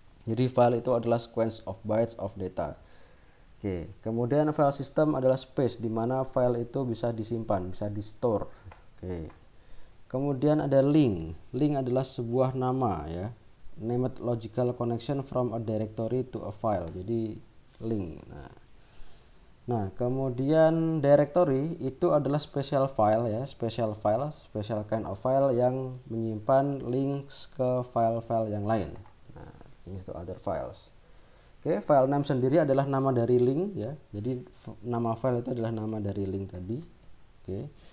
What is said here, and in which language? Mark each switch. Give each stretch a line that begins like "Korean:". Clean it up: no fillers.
Indonesian: Jadi file itu adalah
English: sequence of bytes of data.
Indonesian: Oke, kemudian file system adalah space di mana file itu bisa disimpan, bisa di-store. Oke. Kemudian ada link. Link adalah sebuah nama ya.
English: Named logical connection from a directory to a file.
Indonesian: Jadi link. Nah, kemudian directory itu adalah special file ya, special file,
English: special kind of file
Indonesian: yang menyimpan links ke file-file yang lain.
English: Nah, links to other files.
Indonesian: Oke, file name sendiri adalah nama dari link ya. Jadi nama file itu adalah nama dari link tadi. Oke.